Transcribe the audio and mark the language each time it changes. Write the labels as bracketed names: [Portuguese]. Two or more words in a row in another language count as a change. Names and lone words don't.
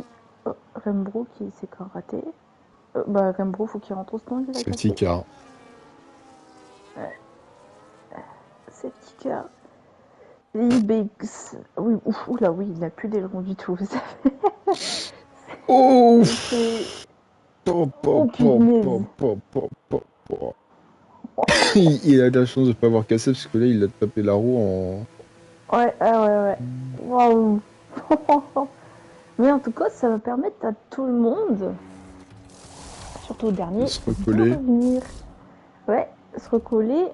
[French] Oh, Rembro qui s'est karaté. Bah, Rembro, faut qu'il rentre au stand, il a [English] Safety [French] cassé. [English] car. Safety car. Ibex. [French] Oui, oula, oui, il n'a plus d'aileron du tout. Oh, C'est. po, po, Oh, po, po, punaise. po, po, po, po. Il a de la chance de ne pas avoir cassé parce que là il a tapé la roue en. Ouais, ah ouais, ouais. Waouh. Mais en tout cas, ça va permettre à tout le monde, surtout au De dernier, se de recoller. revenir. Ouais, se recoller.